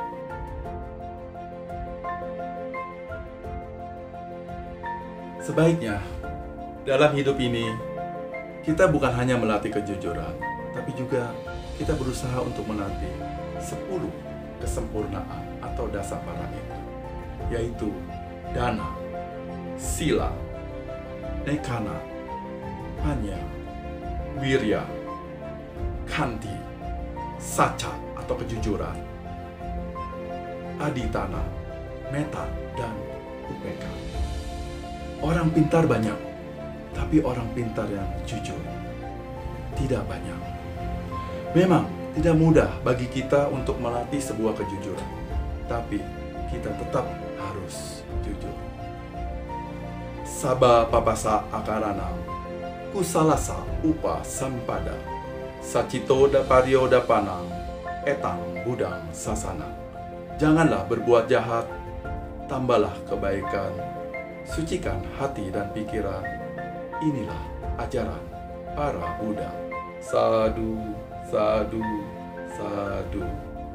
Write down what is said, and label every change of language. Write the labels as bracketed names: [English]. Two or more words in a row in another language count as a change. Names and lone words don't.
[Indonesian] Sebaiknya dalam hidup ini kita bukan hanya melatih kejujuran, tapi juga kita berusaha untuk melatih 10 kesempurnaan atau [Pali] dasa paramita, [Indonesian] yaitu [Pali] dana, sila, nekana, panya, wirya, kanti, saca [Indonesian] atau kejujuran, [Pali] aditana, meta, dan upeka. [Indonesian] Orang pintar banyak, tapi orang pintar yang jujur tidak banyak. Memang tidak mudah bagi kita untuk melatih sebuah kejujuran, tapi kita tetap harus jujur. [Pali] Saba papasa akaranam, kusalasa upa sampada, sacito dapario dapanang, etang budang sasana. [Indonesian] Janganlah berbuat jahat, tambahlah kebaikan, sucikan hati dan pikiran, inilah ajaran para Buddha. [Pali] Sadu, sadu, sadu.